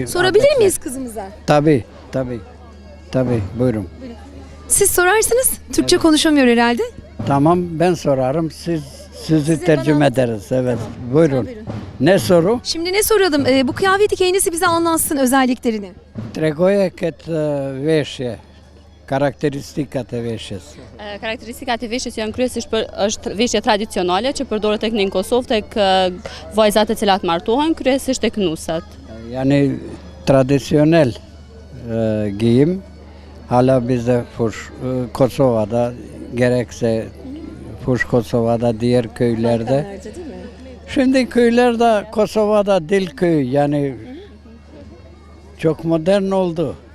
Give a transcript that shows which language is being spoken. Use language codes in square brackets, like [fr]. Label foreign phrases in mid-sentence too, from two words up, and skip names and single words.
[tr] Sorabilir miyiz kızımıza? Tabii, tabii. Tabii, buyurun. Siz sorarsınız. Türkçe konuşamıyor herhalde. Tamam, ben sorarım, sizi tercüme ederiz. Evet, buyurun. Ne soru? Şimdi ne soralım? Bu kıyafeti kendisi bize anlatsın özelliklerini. [sq] Tregoje kad veshje, karakteristikate veshjes. Karakteristikat e veshjes janë kryesisht është veshje tradicionale që përdoret tek ne në Kosovë tek vajzat e cilat martohen, kryesisht tek nusat. [tr] Yani tradisyonel giyim hala bizde Fuş, Kosova'da, gerekse Fuş Kosova'da, diğer köylerde. Şimdi köylerde, Kosova'da dil köyü, yani çok modern oldu.